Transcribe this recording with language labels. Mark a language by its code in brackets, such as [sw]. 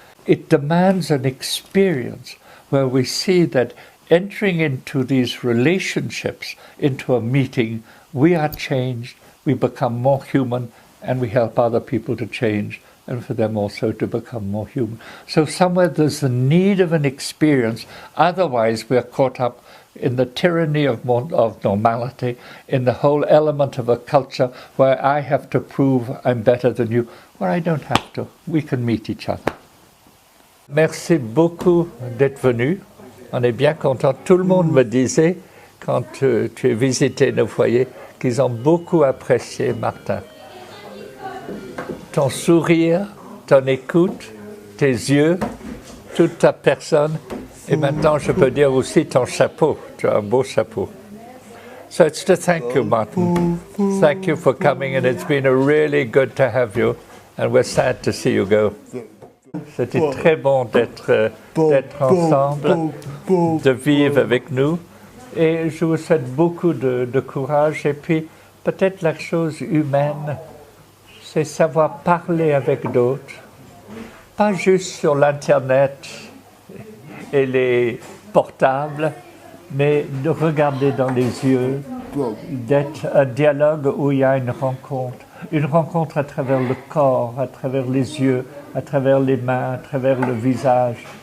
[en] It demands an experience where we see that entering into these relationships, into a meeting, we are changed, we become more human, and we help other people to change, and for them also to become more human. So somewhere there's the need of an experience, otherwise we're caught up in the tyranny of normality, in the whole element of a culture where I have to prove I'm better than you, where I don't have to. We can meet each other. [fr] Merci beaucoup d'être venu. On est bien content. Tout le monde me disait, quand tu as visité nos foyers, qu'ils ont beaucoup apprécié Martin. Ton sourire, ton écoute, tes yeux, toute ta personne. Et maintenant, je peux dire aussi ton chapeau. Tu as un beau chapeau. [en] So it's to thank you, Martin. Thank you for coming, and it's been really good to have you. And we're sad to see you go. [fr] C'était très bon d'être ensemble, de vivre avec nous. Et je vous souhaite beaucoup de courage. Et puis, peut-être la chose humaine, c'est savoir parler avec d'autres. Pas juste sur l'Internet et les portables, mais de regarder dans les yeux, d'être un dialogue où il y a une rencontre à travers le corps, à travers les yeux, à travers les mains, à travers le visage.